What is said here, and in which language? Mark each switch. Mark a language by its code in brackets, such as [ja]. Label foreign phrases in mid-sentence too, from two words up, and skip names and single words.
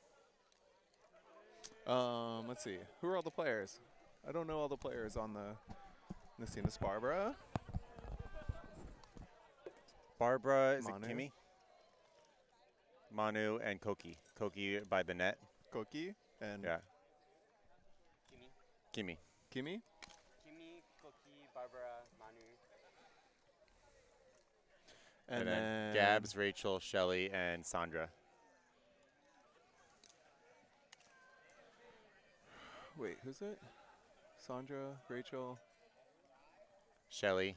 [en] Let's see. Who are all the players? I don't know all the players on the Nasina's Barbara. Barbara, is Manu. it Kimmy? Manu and Koki. Koki by the net. Koki and Yeah. Kimi. Kimmy. Kimi. Kimi, Koki, Barbara, Manu. And then Gabs, Rachel, Shelly, and Sandra. Wait, who's it? Sandra, Rachel, Shelly,